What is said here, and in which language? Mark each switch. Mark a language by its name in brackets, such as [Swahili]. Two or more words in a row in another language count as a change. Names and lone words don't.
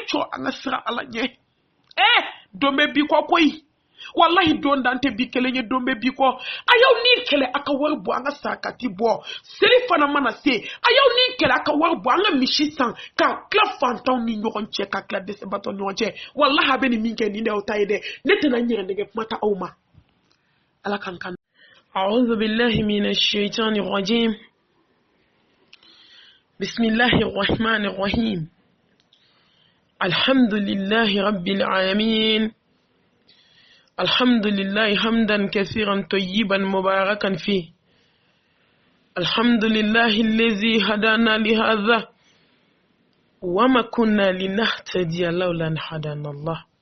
[Bambara] cɔ an ka sira ala ɲɛ don bɛ bi kɔ koyi wallahi don dante bi kelen ye don bɛ bi kɔ a y'aw ni kɛlɛ a ka wari bɔ an ka sarakati bɔ seli fana mana se a y'aw ni kɛlɛ a ka wari bɔ an ka misi san ka tila fantanw ni ɲɔgɔn cɛ ka tila dɛsɛbaatɔ ni ɲɔgɔn cɛ wallahi a bɛ nin min kɛ nin de y'aw ta ye dɛ ne tɛna n yɛrɛ nɛgɛ kuma ta aw ma ala kan kan [Arabic] أعوذ بالله من الشيطان الرجيم بسم الله الرحمن الرحيم الحمد لله رب العالمين الحمد لله حمدا كثيرا طيبا مباركا فيه الحمد لله الذي هدانا لهذا وما كنا لنهتدي لولا أن هدانا الله